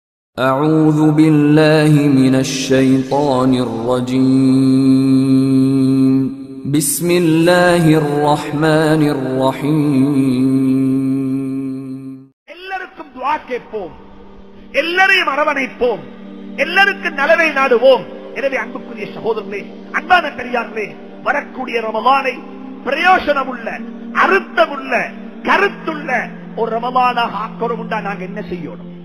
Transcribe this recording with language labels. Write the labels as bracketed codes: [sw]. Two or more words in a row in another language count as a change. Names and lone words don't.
[ar] أعوذ بالله من الشيطان الرجيم بسم الله الرحمن الرحيم [ta] எல்லாருக்கும் துஆ கேட்போம், எல்லாரையும் அரவணைப்போம், எல்லாருக்கும் நலவை நாடுவோம். எனவே அன்புக்குரிய சகோதரர்களே, அன்பான பெரியார்களே, வரக்கூடிய ரமலானை பிரயோஜனமுள்ள, அர்த்தமுள்ள, கருத்துள்ள ஒரு ரமலானாக ஆக்கணும்னா நாங்க என்ன செய்யணும்?